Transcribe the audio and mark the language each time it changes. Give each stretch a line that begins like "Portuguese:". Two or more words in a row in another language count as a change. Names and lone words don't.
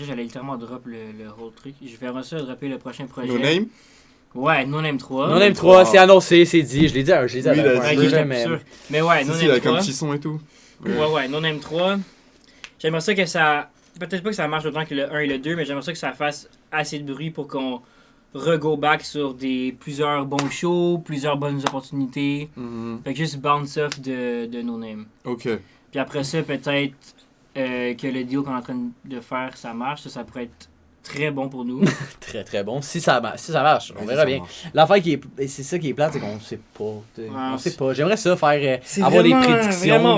French: J'allais littéralement drop le whole truc. Je verrais ça dropper le prochain projet. No Name? Ouais, No Name 3. No Name 3, c'est annoncé, c'est dit. Je l'ai dit à Oui, la il a fin, dit. Ok, j'étais mais... sûr. Mais ouais, No Si, Name avec un 3. petit son et tout. Ouais, No Name 3. J'aimerais ça que ça... Peut-être pas que ça marche autant que le 1 et le 2, mais j'aimerais ça que ça fasse assez de bruit pour qu'on re-
English: go back
French: sur plusieurs bons shows, plusieurs bonnes opportunités. Mhm. Fait que juste
English: bounce off
French: de No Name. Ok. Puis après ça, peut-être que le deal qu'on est en train de faire, ça marche. Ça pourrait être très bon pour nous. Très très bon. Si ça marche, on Ouais, verra ça bien. marche. L'affaire qui est... C'est ça qui est plate, c'est qu'on sait pas. Ouais, On sait pas. J'aimerais ça faire... C'est avoir des vraiment- prédictions, vraiment